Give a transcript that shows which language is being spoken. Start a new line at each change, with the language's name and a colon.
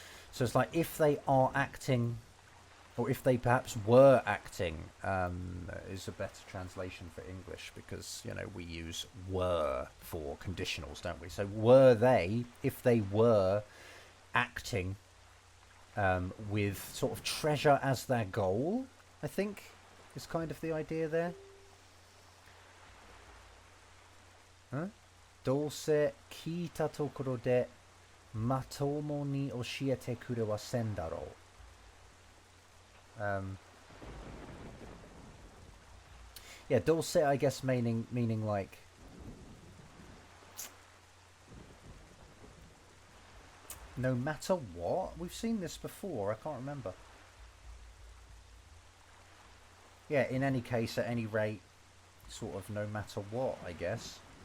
English: So it's like if they are acting, or if they perhaps were acting, is a better translation for English, because, you know, we use were for conditionals, don't we? So were they, if they were acting with sort of treasure as their goal, I think is kind of the idea there.
Japanese: どうせ聞いたところでまともに教えてくれはせんだろう。
English: Yeah, どうせ I guess meaning like no matter what? We've seen this before, I can't remember. Yeah, in any case, at any rate, sort of no matter what, I guess.